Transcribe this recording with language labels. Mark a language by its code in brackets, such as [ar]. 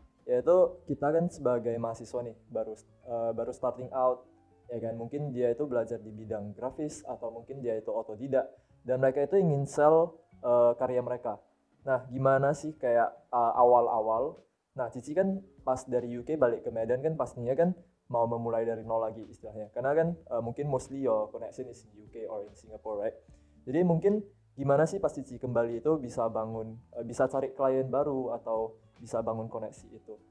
[id] Yaitu kita kan sebagai mahasiswa nih baru [en] starting out, [id] ya kan, mungkin dia itu belajar di bidang grafis atau mungkin dia itu otodidak dan mereka itu ingin sell karya mereka. Nah, gimana sih kayak awal-awal? Nah, Cici kan pas dari UK balik ke Medan kan pastinya kan mau memulai dari nol lagi istilahnya. Karena kan [en] mungkin mostly your connection is in UK or in Singapore, right? [id] Jadi mungkin gimana sih pas Cici kembali itu bisa cari klien baru atau bisa bangun koneksi itu?